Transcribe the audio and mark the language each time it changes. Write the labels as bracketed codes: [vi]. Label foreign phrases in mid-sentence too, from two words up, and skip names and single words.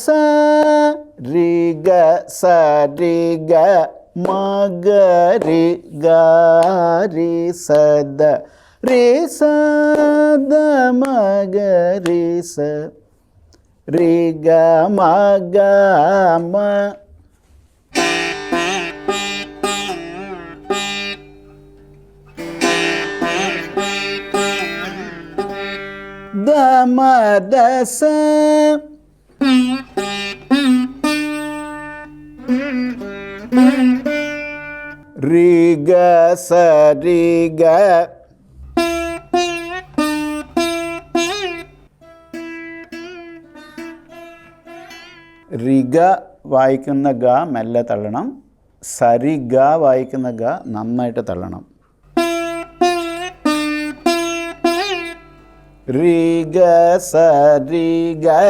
[ml] രി ഗ സ രി ഗ മ ഗ രി ഗ രി സ ദ. രി സ ദ മ ഗ രി സ. രി ഗ മ ഗ മ. ద మ ద స. రి గ స రి గ. രി ഗ വായിക്കുന്ന ഗ മെല്ലെ തള്ളണം. സരി ഗ വായിക്കുന്ന ഗ നന്നായിട്ട് തള്ളണം. രി ഗ സ രി ഗ.